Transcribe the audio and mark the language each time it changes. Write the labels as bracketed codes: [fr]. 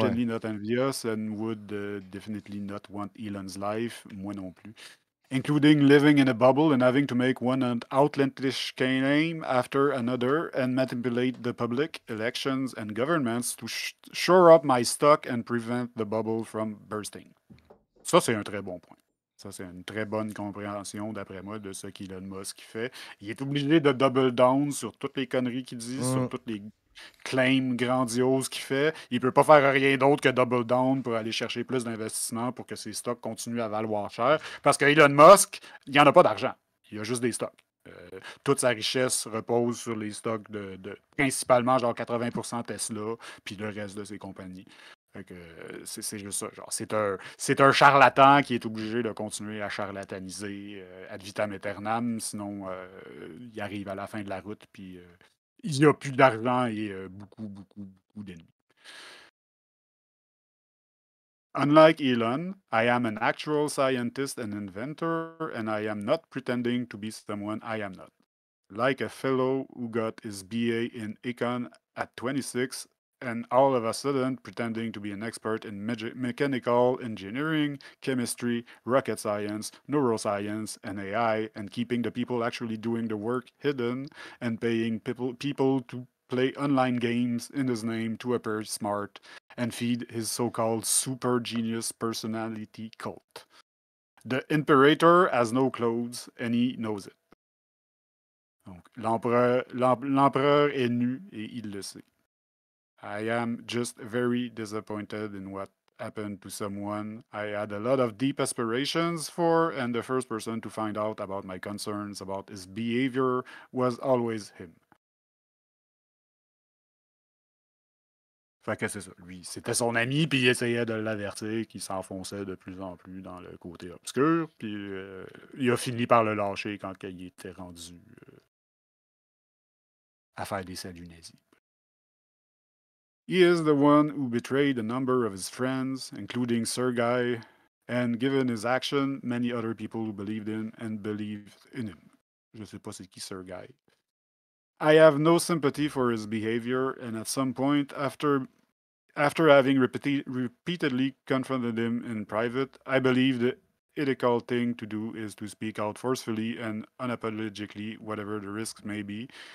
[en] certainly not envious and would definitely not want Elon's life. [fr] Moi non plus. [en] Including living in a bubble and having to make one outlandish claim after another and manipulate the public, elections, and governments to shore up my stock and prevent the bubble from bursting. [fr] Ça, c'est un très bon point. Ça, c'est une très bonne compréhension, d'après moi, de ce qu'Elon Musk fait. Il est obligé de double down sur toutes les conneries qu'il dit, sur toutes les claims grandioses qu'il fait. Il peut pas faire rien d'autre que double down pour aller chercher plus d'investissement pour que ses stocks continuent à valoir cher. Parce que Elon Musk, il n'y en a pas d'argent. Il a juste des stocks. Toute sa richesse repose sur les stocks de principalement genre 80% Tesla, puis le reste de ses compagnies. C'est juste ça. Genre, c'est un charlatan qui est obligé de continuer à charlataniser ad vitam aeternam, sinon il arrive à la fin de la route, puis il n'y a plus d'argent et beaucoup d'ennemis. [en] Unlike Elon, I am an actual scientist and inventor, and I am not pretending to be someone I am not. Like a fellow who got his BA in econ at 26 and all of a sudden pretending to be an expert in mechanical engineering, chemistry, rocket science, neuroscience, and AI, and keeping the people actually doing the work hidden and paying people to play online games in his name to appear smart and feed his so-called super genius personality cult. The Imperator has no clothes and he knows it. [fr] Donc, l'empereur est nu et il le sait. [en] I am just very disappointed in what happened to someone I had a lot of deep aspirations for, and the first person to find out about my concerns about his behavior was always him. [fr] Fait que c'est ça. Lui, c'était son ami, puis il essayait de l'avertir qu'il s'enfonçait de plus en plus dans le côté obscur, puis il a fini par le lâcher quand il était rendu à faire des saluts nazis. [en] He is the one who betrayed a number of his friends, including Sergei, and given his action, many other people who believed in and believed in him. [fr] Je sais pas c'est qui Sergei. [en] I have no sympathy for his behavior, and at some point, after having repeatedly confronted him in private, I believe the ethical thing to do is to speak out forcefully and unapologetically, whatever the risks may be,